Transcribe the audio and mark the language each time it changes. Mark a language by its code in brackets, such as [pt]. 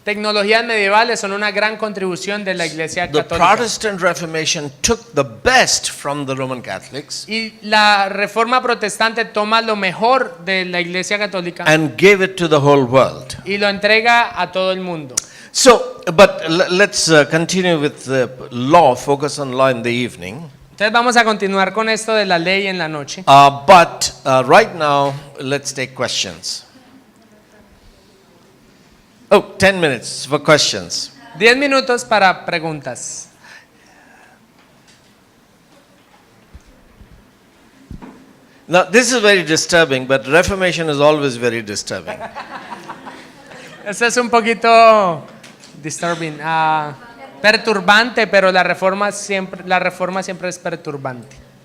[es] Tecnologías medievales son una gran contribución de la Iglesia [en] The [es] Católica. [en] Protestant Reformation took the best from the Roman Catholics [es] Y la Reforma Protestante toma lo mejor de la Iglesia Católica [en] and gave it to the whole world. [es] y lo entrega a todo el mundo. [en] So, but let's continue with the law, focus on law in the evening. [es] Entonces vamos a continuar con esto de la ley en la noche. [en] But right now, let's take questions. Oh, 10 minutes for questions. [es] 10 minutos para preguntas. [en] Now, this is very disturbing, but Reformation is always very disturbing. [es] Esto es un poquito disturbing, perturbante, pero la reforma siempre es perturbante.